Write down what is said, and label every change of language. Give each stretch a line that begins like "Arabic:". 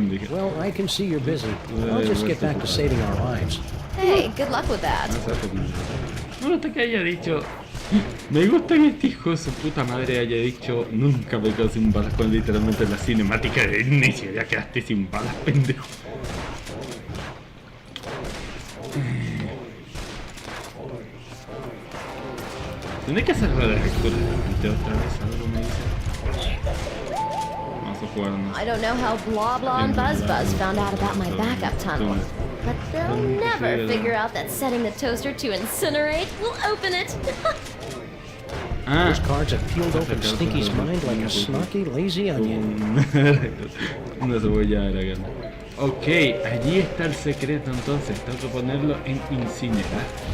English: Well, I can see you're busy. I'll just get back to saving our lives. Hey, good luck with that.
Spanish: Me gusta que haya dicho. Me gusta que este hijo de su puta madre haya dicho nunca me quedo sin balas cuando literalmente en la cinemática de inicio ya quedaste sin balas, pendejo. Tendré que hacer ruedas recurrente otra vez, algo me dice. Vamos a jugarnos.
English: I don't know how Blah Blah and Buzz Buzz found out about my backup tunnel, but they'll never figure out that setting the toaster to incinerate will open it. Those cards have peeled open Stinky's mind like a snarky, lazy onion.
Spanish: Una cebolla aragana. Ok, allí está el secreto entonces. Tengo que ponerlo en incinerar.